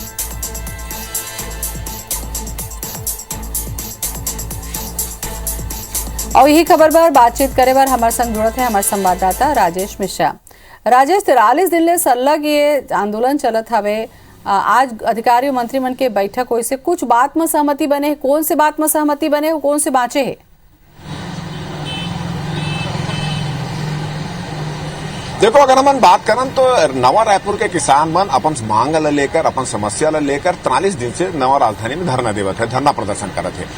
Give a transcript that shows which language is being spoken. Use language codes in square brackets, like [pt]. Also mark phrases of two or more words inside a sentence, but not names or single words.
[hne] और यही खबर पर बातचीत करे बार हमारे संग जुड़त है हमारे संवाददाता राजेश मिश्रा। राजेश, 43 दिन ले सलग ये आंदोलन चलत हवे। आज अधिकारी और मंत्री मन के बैठक हुई से कुछ बात में सहमति बने। कौन से बात में सहमति बने, कौन से बाँचे है? देखो, अगर हम बात करें तो नवा रायपुर के किसान मन अपन मांग ला लेकर, अपन समस्या ला लेकर 43 दिन से नवा राजधानी में धरना देवत है, धरना प्रदर्शन करत है।